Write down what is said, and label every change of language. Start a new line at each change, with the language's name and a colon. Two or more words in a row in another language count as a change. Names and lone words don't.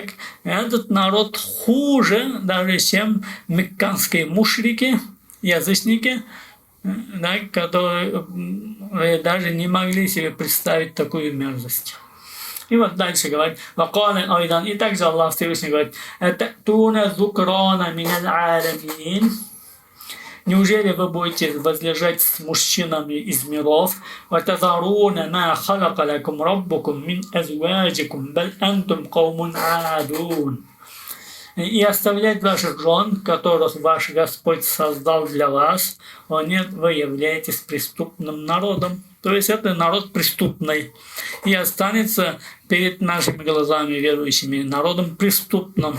Russian: Этот народ хуже даже, чем мекканские мушрики, язычники, да, которые даже не могли себе представить такую мерзость. И вот дальше говорит:
Arabic: «وقال أيضا».
Russian: И также Аллах Всевышний говорит:
Arabic: «أتأتون الذكران من العالمين».
Russian: Неужели вы будете возлежать с мужчинами из миров?
Arabic: «وتذرون ما خلق لكم ربكم من أزواجكم، بل أنتم قوم عادون».
Russian: И оставлять ваших жен, которых ваш Господь создал для вас, о нет, вы являетесь преступным народом. То есть это народ преступный. И останется перед нашими глазами верующими народом преступным.